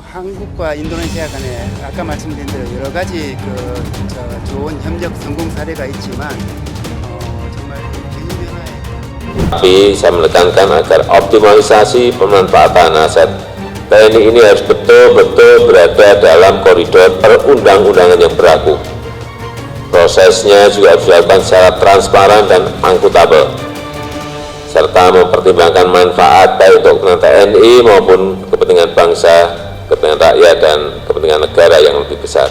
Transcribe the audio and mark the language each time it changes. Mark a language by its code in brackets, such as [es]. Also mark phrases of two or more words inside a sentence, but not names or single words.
[ko] 한국과 인도네시아 간에 아까 말씀드린 대로 여러 가지 좋은 협력 성공 사례가 있지만 정말 기후 변화에 [id] Tapi saya menekankan agar optimalisasi pemanfaatan aset TNI ini harus betul-betul berada dalam koridor perundang-undangan yang berlaku. Prosesnya juga harus dilakukan secara transparan dan akuntabel, serta mempertimbangkan manfaat baik untuk kepentingan TNI maupun kepentingan bangsa, kepentingan rakyat, dan kepentingan negara yang lebih besar.